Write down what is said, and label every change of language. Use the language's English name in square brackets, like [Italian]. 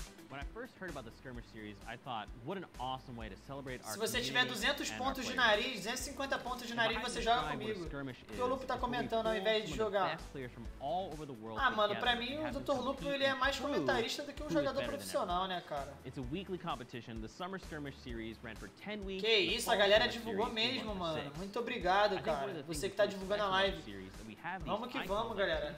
[English] When I first heard about the Skirmsh series, I thought, what an awesome way to celebrate our [Portuguese] Se você tiver 200 pontos de nariz, 250 pontos de nariz, você joga comigo. Porque o Lupo tá comentando ao invés de jogar. Ah, mano, pra mim o Dr. Lupo ele é mais comentarista do que um jogador profissional, né, cara? [English] It's a weekly competition. The Summer Skirmish series ran for 10 weeks. [Portuguese] Que isso, a galera divulgou mesmo, mano. Muito obrigado, cara. Você que tá divulgando a live. Vamos que vamos, galera.